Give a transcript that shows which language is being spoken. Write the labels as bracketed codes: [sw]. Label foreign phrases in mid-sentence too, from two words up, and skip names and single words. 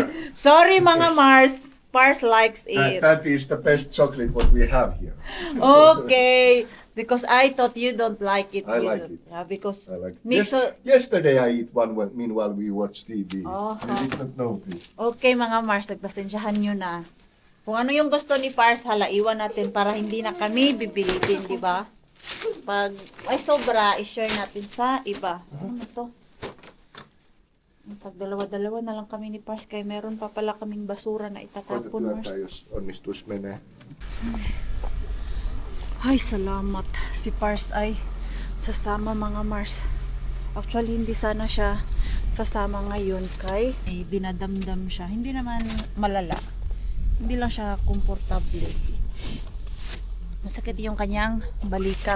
[en] Sorry mga Mars. Mars likes it. That is the best chocolate what we have here. Okay. Because I thought you don't like it. I You like don't- it. Yeah, because I like it. Mix- Yesterday I eat one meanwhile we watch TV. Oh. I did not notice. [tl] Okay mga Mars, nagpasensyahan nyo na. Kung ano yung gusto ni Pars, hala, iwan natin para hindi na kami bibilitin, di ba? Pag ay sobra, i-share natin sa iba. So, ano to? Pag dalawa-dalawa na lang kami ni Pars, kaya meron pa pala kaming basura na itatapon, [fi] Koitetaan, Mars. jos onnistus menee. [tl] Ay, salamat. Si Pars ay sasama mga Mars. Actually, hindi sana siya sasama ngayon kay dinadamdam siya. Hindi naman malala. Hindi lang siya komportable. Masakit yung kanyang balikat.